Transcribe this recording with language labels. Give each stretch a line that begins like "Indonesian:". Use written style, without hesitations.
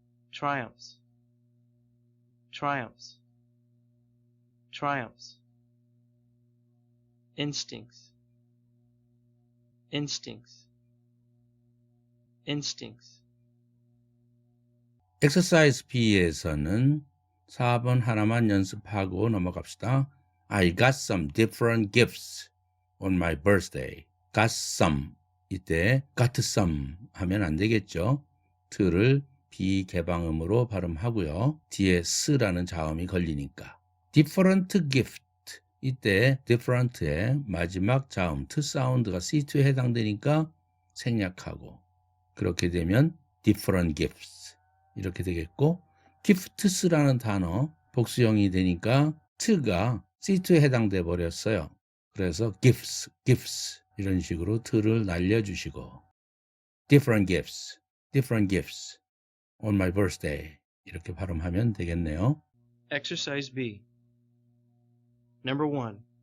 English: Triumphs, triumphs, triumphs. Instincts, instincts, instincts.
Korean: Exercise B에서는 4번 하나만 연습하고 넘어갑시다.
English: I got some different gifts on my birthday. got some.
Korean: 이때
English: got some
Korean: 하면 안 되겠죠. t를 비개방음으로 발음하고요. 뒤에 s라는 자음이 걸리니까.
English: different gift.
Korean: 이때 different의 마지막 자음 t 사운드가 C2에 해당되니까 생략하고, 그렇게 되면
English: different gifts
Korean: 이렇게 되겠고, gifts라는 단어 복수형이 되니까 t가 C2에 해당돼 버렸어요. 그래서 gifts, gifts 이런 식으로 t를 날려주시고,
English: different gifts, different gifts on my birthday
Korean: 이렇게 발음하면 되겠네요.
English: Exercise B. Number 1.